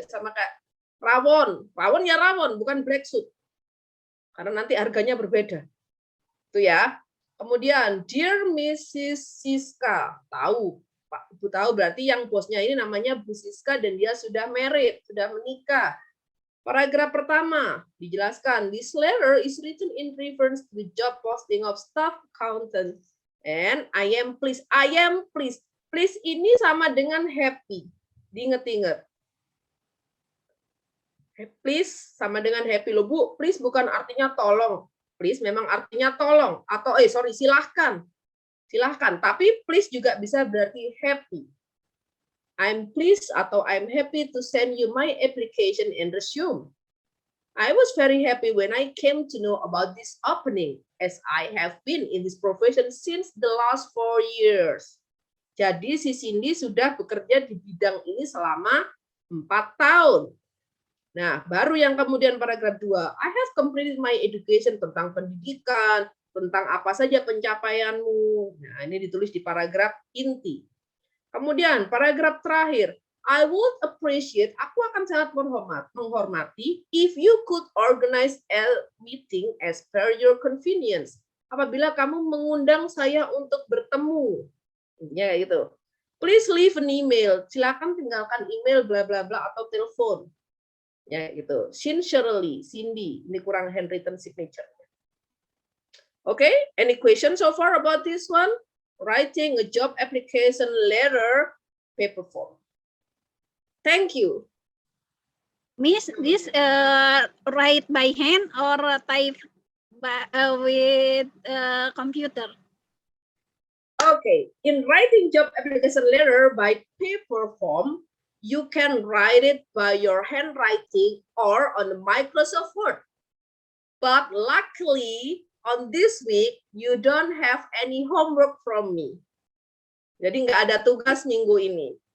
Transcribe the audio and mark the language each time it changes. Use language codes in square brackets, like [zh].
[id] Ya sama kayak rawon. Rawon ya rawon, bukan [en] black soup. [id] Karena nanti harganya berbeda. Itu ya. Kemudian, [en] Dear Mrs. [id] Siska, tahu, Pak Ibu tahu berarti yang bosnya ini namanya Bu Siska dan dia sudah married, sudah menikah. Paragraf pertama dijelaskan, [en] this letter is written in reference to the job posting of staff accountant and I am pleased. I am pleased. [id] Please ini sama dengan happy. Diinget-inget. Please sama dengan happy loh Bu. Please bukan artinya tolong. Please memang artinya tolong atau silahkan. Silahkan, tapi please juga bisa berarti happy. [en] I'm pleased atau I'm happy to send you my application and resume. I was very happy when I came to know about this opening as I have been in this profession since the last 4 years. [id] Jadi si Cindy sudah bekerja di bidang ini selama 4 tahun. Nah, baru yang kemudian paragraf 2. [en] I have completed my education [id] tentang pendidikan, tentang apa saja pencapaianmu. Nah, ini ditulis di paragraf inti. Kemudian paragraf terakhir. [en] I would appreciate, [id] aku akan sangat menghormati, [en] if you could organize a meeting as per your convenience. [id] Apabila kamu mengundang saya untuk bertemu. Ya, gitu. [en] Please leave an email. [id] Silakan tinggalkan email bla bla bla atau telepon. Ya gitu. Sincerely, Cindy. Ini kurang [en] handwritten signature. Okay, any questions so far about this one? Writing a job application letter, paper form. Thank you. Miss, this write by hand or type with computer? Okay, in writing job application letter by paper form, you can write it by your handwriting or on Microsoft Word. But luckily, on this week, you don't have any homework from me. [id] Jadi nggak ada tugas minggu ini.